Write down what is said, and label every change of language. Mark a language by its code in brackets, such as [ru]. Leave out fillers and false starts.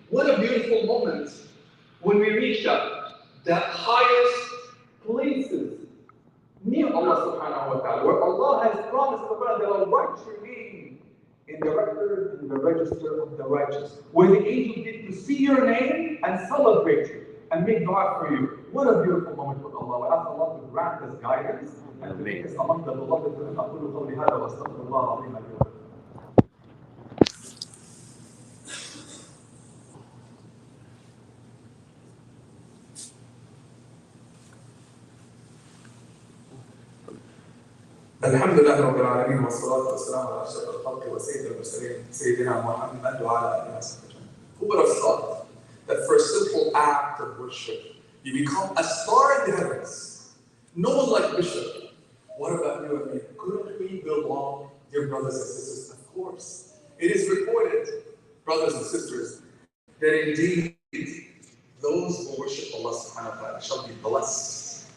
[en] What a beautiful moment when we reach that highest places near Allah subhanahu wa ta'ala, where Allah has promised that there will write your name in the record, in the register of the righteous, where the angels get to see your name and celebrate you and make dua for you. What a beautiful moment with Allah. We ask Allah to grant us guidance and to make us among the beloved. [ar] أقول قولي هذا وأستغفر الله العظيم لي ولكم. الحمد لله رب العالمين والصلاة والسلام على أشرف الخلق وسيد المرسلين سيدنا محمد وعلى آله وصحبه أجمعين. [en] Who would have thought that for a simple act of worship, you become a star in the heavens? No one like Bishop. What about you and me? Couldn't we belong, dear brothers and sisters? Of course. It is reported, brothers and sisters, that indeed those who worship Allah subhanahu wa ta'ala shall be blessed.